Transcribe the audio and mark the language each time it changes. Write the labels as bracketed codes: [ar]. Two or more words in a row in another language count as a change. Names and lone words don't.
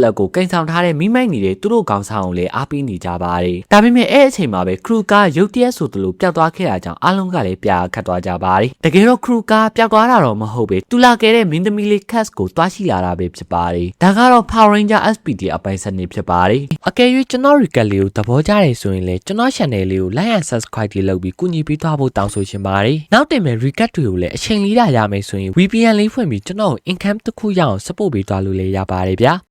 [my] လက်ကိုကိန်းဆောင်ထားတဲ့မိမိုက်နေတဲ့သူတို့ခေါင်းဆောင်ကိုလည်းအားပေးနေကြပါတယ်ဒါပေမဲ့အဲ့အချိန်မှာပဲ Crew ရုတ်တရက်ဆိုသ လိုပျောက်သွားခဲ့တာကြောင့်အားလုံးကလည်းပြာခတ်သွားကြပါတယ်တကယ်တော့ Crew ပျောက်သွားတာတော့မဟုတ်ပဲတူလာခဲ့တဲ့မင်းသမီးလေး Cast ကိုတွားရှိလာတာပဲဖြစ်ပါတယ်ဒါကတော့ Power Ranger SPD အပိုင်းစနစ်ဖြစ်ပါတယ်အကယ်၍ကျွန်တော် recap လေးကိုသဘောကျတယ်ဆိုရင်လည်းကျွန်တော် channel လေးကို [en] like and subscribe [my] လုပ်ပြီးကူညီပေးသွားဖို့တောင်းဆိုချင်ပါတယ်နောက်တင်မဲ့ recap တွေကိုလည်းအချိန်လေးရမယ်ဆိုရင် VPN လေးဖွင့်ပြီးကျွန်တော် income တစ်ခုရအောင် support ပေးသွားလို့လည်းရပါတယ်ဗျာ